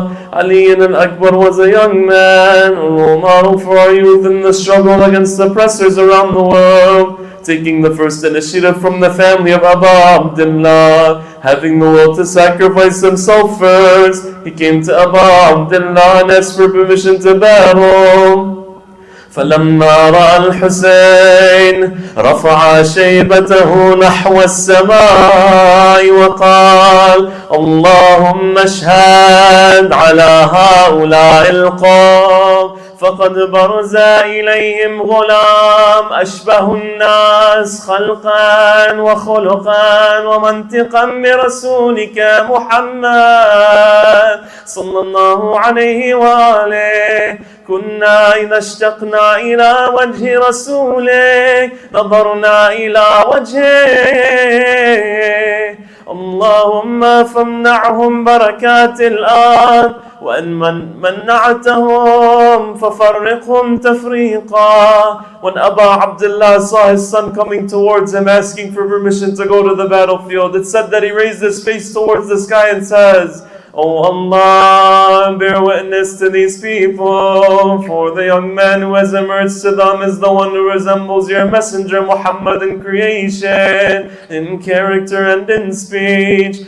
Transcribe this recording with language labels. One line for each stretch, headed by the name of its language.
English: Ali Akbar was a young man, a role model for our youth in the struggle against oppressors around the world, taking the first initiative from the family of Abu Abdullah, having the will to sacrifice himself first. He came to Abu Abdullah and asked for permission to battle.
Arabic: فلما رأى الحسين رفع شيبته نحو السماء وقال اللهم اشهد على هؤلاء القوم فقد برز إليهم غلام أشبه الناس خلقا وخلقا ومنطقا برسولك محمد صلى الله عليه وآله. كنا إذا اشتقنا إلى وجه رسولك نظرنا إلى وجهه. اللهم فامنعهم بركات الأرض وإن منعتهم ففرقهم تفريقا.
English: When Abu Abdullah saw his son coming towards him asking for permission to go to the battlefield, it said that he raised his face towards the sky and says, "O Allah, bear witness to these people, for the young man who has emerged to them is the one who resembles your messenger Muhammad in creation, in character and in speech.